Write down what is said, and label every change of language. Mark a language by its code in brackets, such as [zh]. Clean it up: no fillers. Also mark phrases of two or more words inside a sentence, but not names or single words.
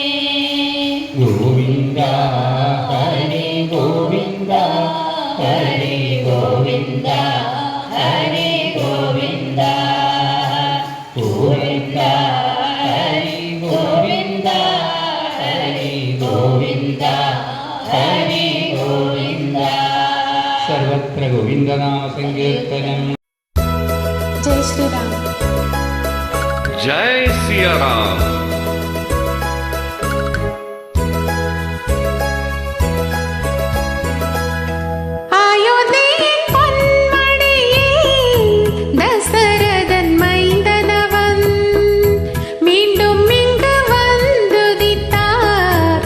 [ml] ഗോവിന്ദ ഹരി ഗോവിന്ദ ഹരി ഗോവിന്ദ ഹരി ഗോവിന്ദ ഗോവിന്ദ ഹരി ഗോവിന്ദ ഹരി ഗോവിന്ദ ഹരി ഗോവിന്ദ സർവത്ര ഗോവിന്ദനാമ സങ്കീർത്തനം. [hi] जय श्री राम. जय सिया राम. [ta] அயோத்தியின் பொன்மடியில் தசரதன் மைந்தனவன் மீண்டும் இங்கு வந்துதித்தார்.